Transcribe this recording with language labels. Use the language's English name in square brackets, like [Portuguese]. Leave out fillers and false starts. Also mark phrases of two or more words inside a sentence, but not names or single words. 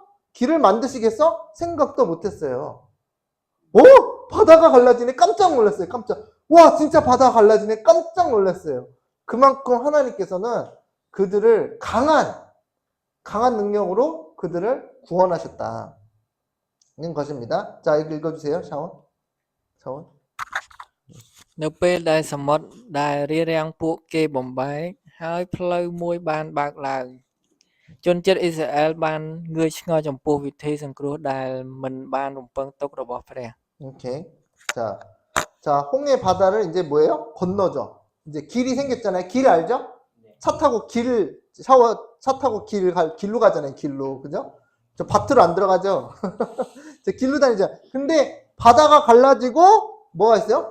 [Korean] 길을 만드시겠어? 생각도 못했어요. 바다가 갈라지네? 깜짝 놀랐어요. 와, 진짜 바다가 갈라지네? 깜짝 놀랐어요. 그만큼 하나님께서는 그들을 강한 능력으로 그들을 구원하셨다는 것입니다. 자, 이거 읽어주세요. 샤원. [Khmer] នៅពេលដែលសមុទ្រដែលរារាំងពួកគេបំបែកហើយផ្លូវមួយបានបើកឡើងជនជាតិអ៊ីស្រាអែលបានងឿងឆ្ងល់ចំពោះវិធីសង្គ្រោះដែលមិនបានរំពឹងទុករបស់ព្រះ [Korean] 오케이. 자, 홍해 바다를 이제 뭐예요? 건너죠. 이제 길이 생겼잖아요. 길 알죠? 차 타고 길로 가잖아요. 길로. 그죠? 저 밭으로 안 들어가죠? 저 길로 다니죠. 근데 바다가 갈라지고 뭐가 있어요?